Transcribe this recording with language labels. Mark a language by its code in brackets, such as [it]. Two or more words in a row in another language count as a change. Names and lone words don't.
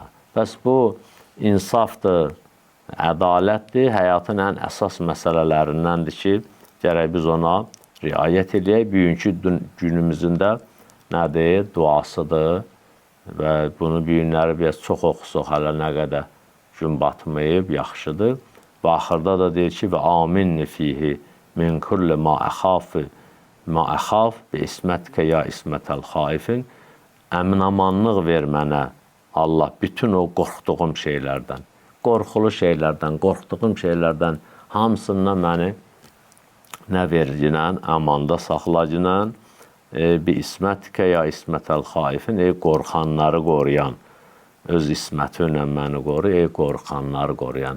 [az] Bəs bu, insafdır, ədalətdir, həyatın ən əsas məsələlərindəndir ki, gərək biz ona riayət edək. Bugünkü günümüzün də nədir? Duasıdır və bunu bu günləri biraz çox oxusuq, hələ nə qədər gün batmayıb, yaxşıdır. Və axırda da deyir ki, və [ar] آمنّي فيه من كل ما أخاف بعصمتك يا عصمة الخائفين, [az] əminamanlıq ver mənə, Allah, bütün o qorxduğum şeylərdən, qorxulu şeylərdən, qorxduğum şeylərdən hamısından məni nə verginən, əmanda saxlacinən, bir [ar] عصمتك يا عصمة الخائفين, [az] qorxanları qoruyan, öz ismətinlə məni qoru, qorxanları qoruyan.